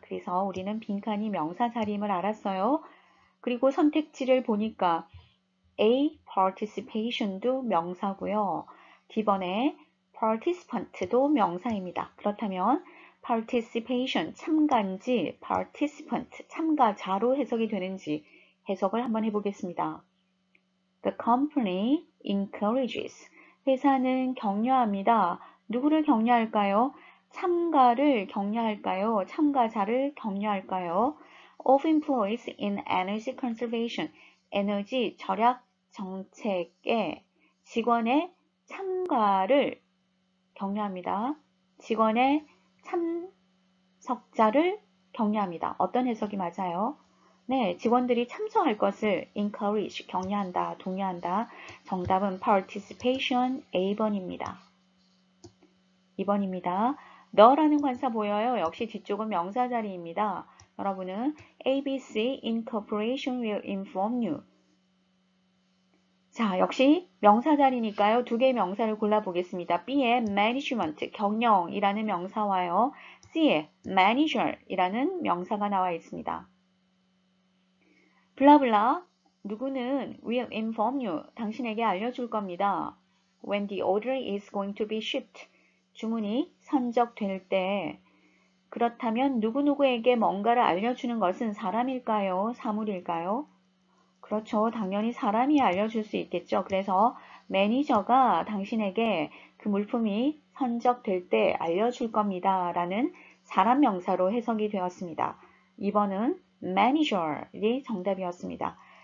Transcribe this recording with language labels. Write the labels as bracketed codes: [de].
[ko] 그래서 우리는 빈칸이 명사 자리임을 알았어요. 그리고 선택지를 보니까 A. participation도 명사고요. D번에 participant도 명사입니다. 그렇다면 participation 참가인지 participant 참가자로 해석이 되는지 해석을 한번 해보겠습니다. [en] The company encourages [ko] 회사는 격려합니다. 누구를 격려할까요? 참가를 격려할까요? 참가자를 격려할까요? [en] Of employees in energy conservation [ko] 에너지 절약 정책에 직원의 참가를 격려합니다. 직원의 참석자를 격려합니다. 어떤 해석이 맞아요? 네, 직원들이 참석할 것을 encourage, 격려한다, 독려한다. 정답은 participation A번입니다. 2번입니다. 너라는 관사 보여요. 역시 뒤쪽은 명사 자리입니다. 여러분은 [en] ABC Incorporation will inform you. [ko] 자, 역시 명사 자리니까요. 두 개의 명사를 골라보겠습니다. B의 management, 경영이라는 명사와요. C의 manager이라는 명사가 나와 있습니다. 블라블라, 누구는 [en] will inform you, [ko] 당신에게 알려줄 겁니다. [en] When the order is going to be shipped, [ko] 주문이 선적될 때. 그렇다면 누구누구에게 뭔가를 알려주는 것은 사람일까요? 사물일까요? 그렇죠. 당연히 사람이 알려줄 수 있겠죠. 그래서 매니저가 당신에게 그 물품이 선적될 때 알려줄 겁니다. 라는 사람 명사로 해석이 되었습니다. 2번은 manager이 정답이었습니다.